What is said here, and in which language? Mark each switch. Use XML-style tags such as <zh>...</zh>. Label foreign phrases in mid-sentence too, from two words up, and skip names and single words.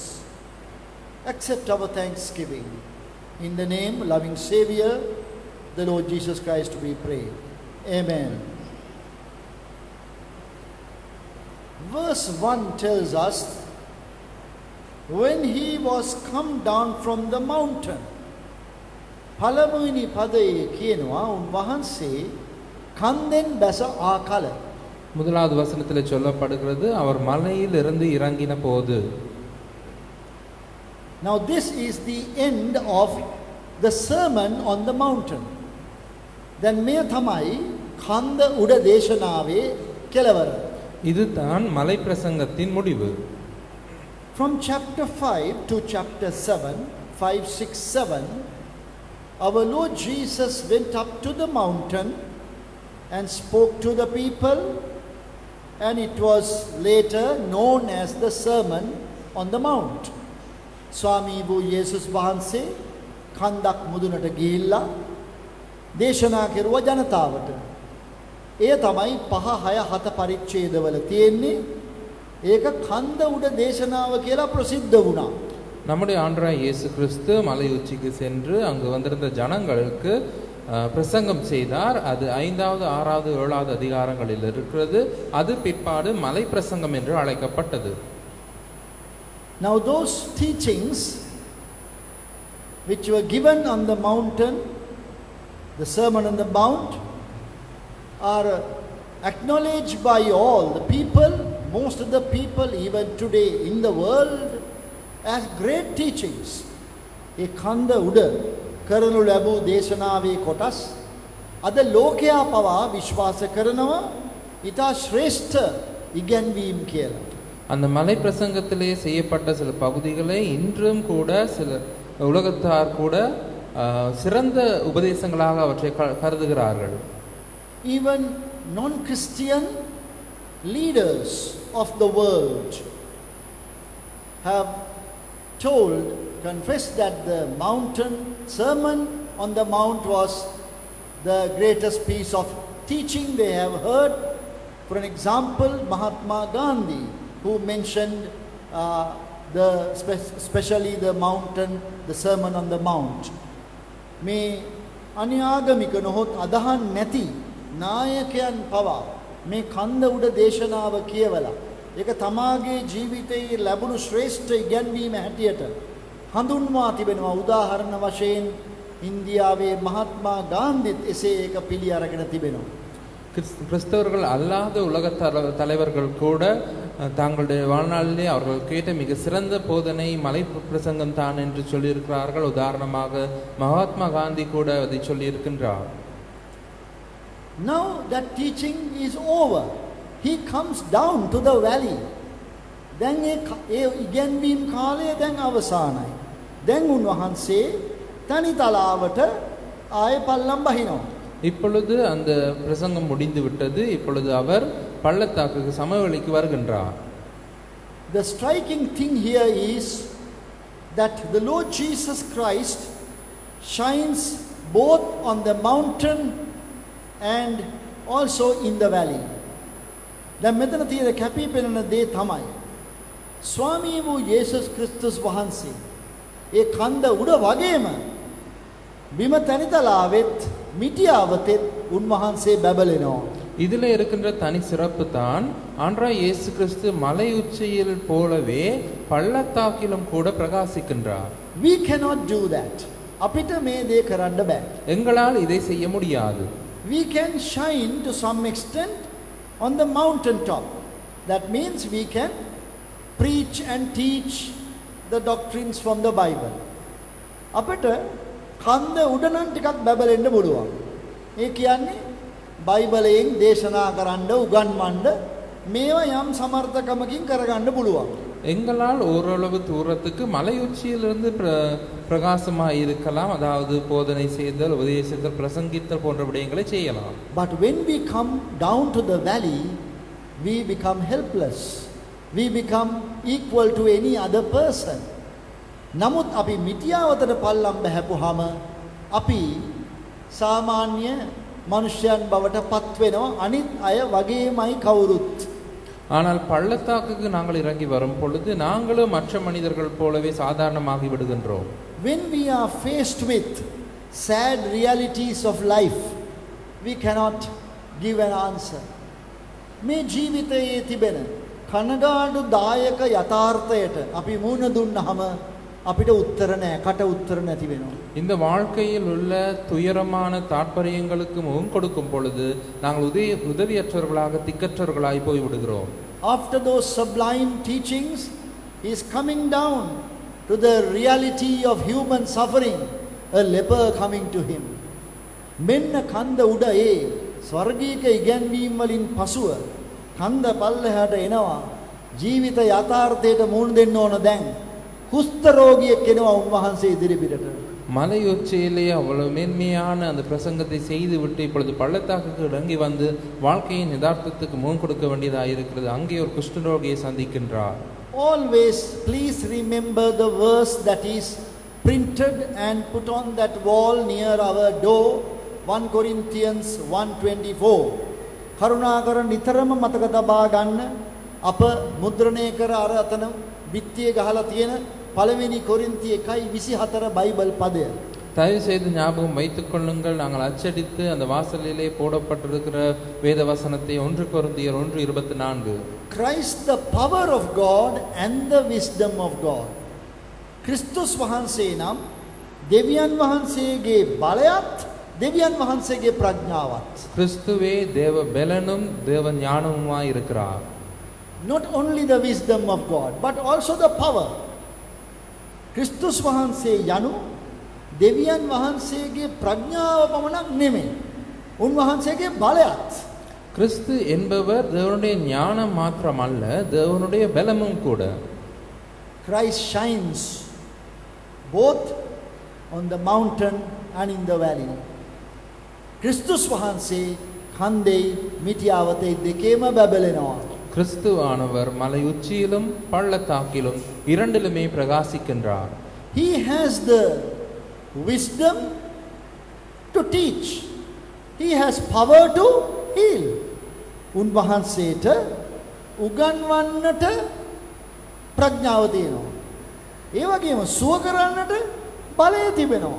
<en>Accept our thanksgiving. In the name, loving Savior, the Lord Jesus Christ, we pray. Amen. Verse 1 tells us, when he was come down from the mountain.</en> <si>පළමුවෙනි පදයේ කියනවා උන්වහන්සේ කන්දෙන් බැස ආකල.</si> <ta>முதலாவது வசனத்தில் சொல்லப்படுகிறது அவர் மலையிலிருந்து இறங்கின போது.</ta> <en>Now this is the end of the sermon on the mountain.</en> <si>Then මෙය තමයි කන්ද උඩ දේශනාවේ කෙලවර.</si> <ta>இதுதான் மலை பிரசங்கத்தின் முடிவு.</ta> <en>From chapter 5 to chapter 7, 5, 6, 7, our Lord Jesus went up to the mountain and spoke to the people, and it was later known as the Sermon on the Mount.</en> <si>ස්වාමී වූ යේසුස් වහන්සේ කන්දක් මුදුනට ගිහිල්ලා දේශනා කෙරුවා ජනතාවට. එය තමයි 5, 6, 7 පරිච්ඡේදවල තියෙන්නේ. ඒක කන්ද උඩ දේශනාව කියලා ප්‍රසිද්ධ වුණා.</si> <ta>நம்முடைய ஆண்டவராய் இயேசு கிறிஸ்து மலை உச்சிக்கு சென்று அங்கு வந்திருந்த ஜனங்களுக்கு பிரசங்கம் செய்தார். அது 5வது, 6வது, 7வது அதிகாரங்களில் இருக்கிறது. அது பிற்பாடு மலை பிரசங்கம் என்று அழைக்கப்பட்டது.</ta> <en>Now those teachings which were given on the mountain, the Sermon on the Mount, are acknowledged by all the people, most of the people even today in the world, as great teachings.</en> <si>ඒ කන්ද උඩ කරනු ලැබූ දේශනාවේ කොටස් අද ලෝකයා පවා විශ්වාස කරනවා ඊට ශ්‍රේෂ්ඨ ඉගැන්වීම් කියලා.</si> <ta>அந்த மலை பிரசங்கத்திலே செய்யப்பட்ட சில பகுதிகளை இன்றும் கூட சில உலகத்தார் கூட சிறந்த உபதேசங்களாக அவற்றை கருதுகிறார்கள்.</ta> <en>Even non-Christian leaders of the world have confessed that the Sermon on the Mount was the greatest piece of teaching they have heard. For an example, Mahatma Gandhi, who mentioned especially the Sermon on the Mount.</en> <si>මේ අන්‍යාගමික නොහොත් අදහන් නැති නායකයන් පවා මේ කන්ද උඩ දේශනාව කියවලා ඒක තමාගේ ජීවිතයේ ලැබුණු ශ්‍රේෂ්ඨ ඉගැන්වීම හැටියට හඳුන්වා තිබෙනවා. උදාහරණ වශයෙන් ඉන්දියාවේ මහත්මා ගාන්ධිත් එසේ ඒක පිළි අරගෙන තිබෙනවා.</si> <ta>கிறிஸ்தவர்கள் அல்லாத உலக தலைவர்கள் கூட தங்களுடைய வாழ்நாளிலே அவர்கள் கேட்ட மிக சிறந்த போதனை மலை பிரசங்கம் தான் என்று சொல்லியிருக்கிறார்கள். உதாரணமாக மகாத்மா காந்தி கூட அதை சொல்லியிருக்கின்றார்.</ta> <en>Now that teaching is over. He comes down to the valley.</en> <si>දැන් ඒ ඉගැන්වීම් කාලය දැන් අවසానයි. දැන් උන්වහන්සේ තනිතලාවට ආයෙ පල්ලම් බහිනවා.</si> <ta>இப்பொழுது அந்த பிரசங்கம் முடிந்து விட்டது. இப்பொழுது அவர் பள்ளத்தாக்குக்கு சமவெளிக்கு வருகின்றார்.</ta> <en>The striking thing here is that the Lord Jesus Christ shines both on the mountain and also in the valley.</en> <si>දැන් මෙතන තියෙන කැපී පෙනෙන දේ තමයි ස්වාමී වූ යේසුස් ක්‍රිස්තුස් වහන්සේ ඒ කන්ද උඩ වගේම බිම තනිතලාවෙත් මිටියාවතෙත් උන්වහන්සේ බබලෙනවා.</si> <ta>இதில் இருக்கின்ற தனி சிறப்பு தான் ஆண்டவராய் இயேசு கிறிஸ்து மலை உச்சியில் போலவே பள்ளத்தாக்கிலும் கூட பிரகாசிக்கின்றார்.</ta> <en>We cannot do that.</en> <si>අපිට මේ දේ කරන්න බෑ.</si> <ta>எங்களால் இதை செய்ய முடியாது.</ta> <en>We can shine to some extent on the mountain top. That means we can preach and teach the doctrines from the Bible.</en> <si>අපිට කන්ද උඩ නම් ටිකක් බබලෙන්න පුළුවන්. ඒ කියන්නේ බයිබලයෙන් දේශනා කරන්න උගන්වන්න මේවා යම් සමර්ථකමකින් කරගන්න පුළුවන්.</si> <ta>எங்களால் ஓரளவு தூரத்துக்கு மலை உச்சியிலிருந்து பிரகாசமாக இருக்கலாம். அதாவது போதனை செய்தல், உபதேசித்தல், பிரசங்கித்தல் போன்ற விடயங்களை செய்யலாம்.</ta> <en>But when we come down to the valley, we become helpless. We become equal to any other person.</en> <si>නමුත් අපි මිටියාවතට පල්ලම් බහැපුවාම අපි සාමාන්‍ය මනුෂ්‍යයන් බවට පත් වෙනවා. අනිත් අය වගේමයි කවුරුත්.</si> <ta>ஆனால் பள்ளத்தாக்குக்கு நாங்கள் இறங்கி வரும் பொழுது நாங்களும் மற்ற மனிதர்கள் போலவே சாதாரணமாகி விடுகின்றோம்.</ta> <en>When we are faced with sad realities of life, we cannot give an answer.</en> <si>මේ ජීවිතයේ තිබෙන කනගාටුදායක යථාර්ථයට අපි මුහුණ දුන්නාම අපිට උත්තර නැහැ, කට උත්තර නැති වෙනවා.</si> <ta>இந்த வாழ்க்கையில் உள்ள துயரமான தாற்பயங்களுக்கு முகம் கொடுக்கும் பொழுது நாங்கள் உதவியற்றவர்களாக திக்கற்றவர்களாய் போய் விடுகிறோம்.</ta> <en>After those sublime teachings, he is coming down to the reality of human suffering, a leper coming to him.</en> <si>මෙන්න කන්ද උඩ ඒ ස්වර්ගීක ඉගැන්වීම් වලින් පසුව කන්ද පල්ලෙහාට එනවා. ජීවිත යථාර්ථයට මුහුණ දෙන්න ඕන දැන්. குஷ்டரோகிයෙක් එනවා උන්වහන්සේ ඉදිරිපිටට.</si> <ta>மலை உச்சியிலே அவ்வளவு மேன்மையான அந்த பிரசங்கத்தை செய்து விட்டு இப்பொழுது பள்ளத்தாக்குக்கு இறங்கி வந்து வாழ்க்கையின் யதார்த்தத்துக்கு முகம் கொடுக்க வேண்டியதாக இருக்கிறது. அங்கே ஒரு குஷ்டரோகியை சந்திக்கின்றார்.</ta> <en>Always please remember the verse that is printed and put on that wall near our door, 1 Corinthians 1:24.</en> <si>කරුණාකර නිතරම මතක තබා ගන්න අප මුද්‍රණය කර අර අතන විත්තිය ගහලා තියෙන பலවෙනි கொரிந்தி 1:24 பைபிள் பதය.</si> <ta>தயவு செய்து ஞாபகம் வைத்துக் கொள்ளுங்கள். நாங்கள் அச்சடித்து அந்த வாசலிலே போடப்பட்டிருக்கிற வேத வசனத்தை 1 கொரிந்தியர் 1:24.</ta> <en>Christ the power of God and the wisdom of God.</en> <si>கிறிஸ்துஸ் වහන්සේ නම් දෙවියන් වහන්සේගේ බලයත් දෙවියන් වහන්සේගේ ප්‍රඥාවත්.</si> <ta>கிறிஸ்துவே தேவ பலனும் தேவ ஞானமுமாய் இருக்கிறார்.</ta> <en>Not only the wisdom of God but also the power.</en> <si>ක්‍රිස්තුස් වහන්සේ යනු දෙවියන් වහන්සේගේ ප්‍රඥාව පමණක් නෙමෙයි. උන්වහන්සේගේ බලයත්.</si> <ta>கிறிஸ்து என்பவர் தேவனுடைய ஞானம் மாத்திரமல்ல, தேவனுடைய பலமும் கூட.</ta> <en>Christ shines both on the mountain and in the valley.</en> <si>Kristus වහන්සේ කන්දේ මිටියාවතේ දෙකේම බබලෙනවා.</si> <ta>கிறிஸ்துவானவர் மலை உச்சியிலும் பள்ளத்தாக்கிலும் இரண்டிலுமே பிரகாசிக்கின்றார்.</ta> <en>He has the wisdom to teach. He has power to heal.</en> <si>උන්වහන්සේට උගන්වන්නට ප්‍රඥාව තියෙනවා. ඒ වගේම සුව කරන්නට බලය තිබෙනවා.</si>